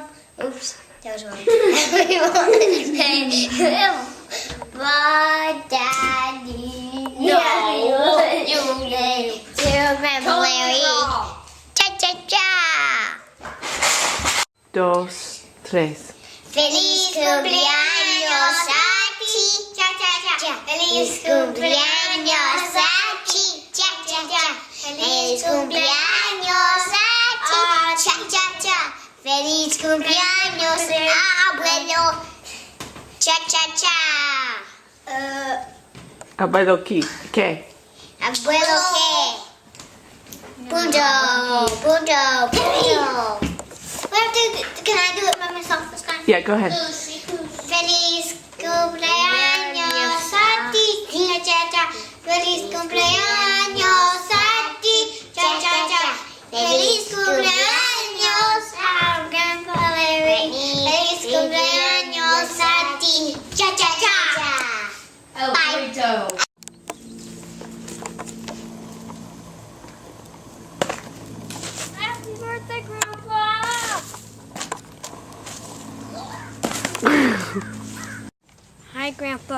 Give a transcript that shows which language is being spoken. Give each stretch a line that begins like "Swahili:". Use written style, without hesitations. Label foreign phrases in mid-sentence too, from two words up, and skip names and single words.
English: Oops, that was wrong. Happy birthday, Daddy. No, you to Grandpa Larry.
Spanish: Cha-cha-cha. 2, 3. Feliz cumpleaños a ti. Cha-cha-cha. Feliz cumpleaños a ti. Cha-cha-cha. Feliz cumpleaños a ti. Cha-cha-cha. Feliz cumpleaños, abuelo. Cha-cha-cha. Abuelo ¿qué? Abuelo, ¿qué? Punto, punto, punto.
English: Can I do it by myself this time? Yeah, go ahead.
Spanish: Feliz cumpleaños a ti. Cha-cha-cha. Feliz cumpleaños a ti. Cha-cha-cha. Feliz cumpleaños a Grandpa Larry. Feliz cumpleaños a ti. Cha-cha-cha.
English: Bye. Happy birthday, Grandpa! Hi, Grandpa.